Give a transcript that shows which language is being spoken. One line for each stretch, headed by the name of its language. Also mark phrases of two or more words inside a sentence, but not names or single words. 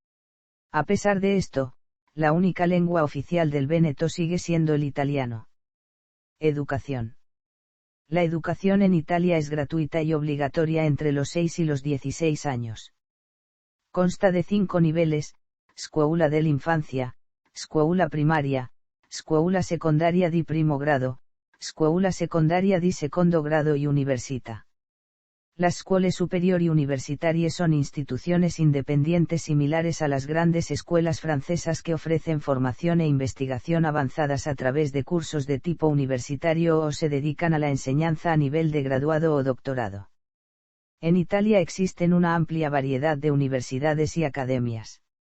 Spanish: A pesar de esto, la única lengua oficial del Véneto sigue siendo el italiano. Educación. La educación en Italia es gratuita y obligatoria entre los 6 y los 16 años. Consta de 5 niveles:
Italian: scuola dell'infanzia, scuola primaria, scuola secondaria di primo grado, scuola secondaria di secondo grado y università.
Spanish: Las
Italian: scuole superiori universitarie
Spanish: son instituciones independientes similares a las grandes escuelas francesas que ofrecen formación e investigación avanzadas a través de cursos de tipo universitario o se dedican a la enseñanza a nivel de graduado o doctorado. En Italia existen una amplia variedad de universidades y academias.